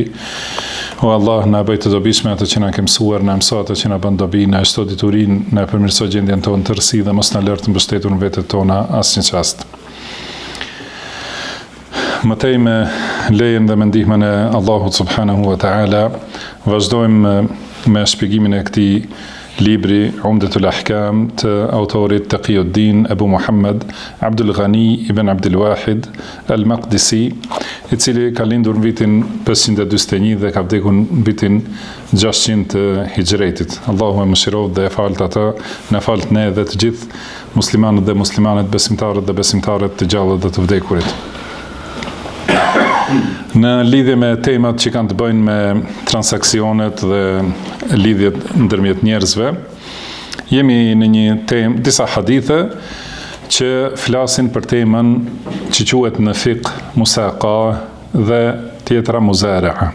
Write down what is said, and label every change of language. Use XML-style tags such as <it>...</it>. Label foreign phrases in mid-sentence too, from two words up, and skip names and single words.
<sq>O Allah, na bëj të dobishme ato që na ke mësuar, na mëso ato që na bën dobi, na shto diturinë, na përmirëso gjendjen tonë të rësi dhe mos na lër të mbështetur në vetët tona asnjë çast. Mëtej, me lejen dhe me ndihmën e Allahut</sq> <ar>سبحانه وتعالى,</ar> <sq>vazhdojmë me shpjegimin e këtij libri Umdatul Ahkam të autorit Taqiyuddin Abu Muhammad Abdul Ghani ibn Abdul Wahid al-Maqdisi, I cili ka lindur në vitin 541 dhe ka vdekur në vitin 600 të Hijretit. Allahu e mëshiroft dhe e falt ata, na falt ne dhe të gjithë muslimanët dhe muslimanet, besimtarët dhe besimtarët të gjallët dhe të vdekurit. Në lidhje me temat që kanë të bëjnë me transaksionet dhe lidhjet ndërmjet njerëzve, jemi në një temë, disa hadithe që flasin për temën që quhet në fiqh musaqa dhe tjetra muzara'a.</sq>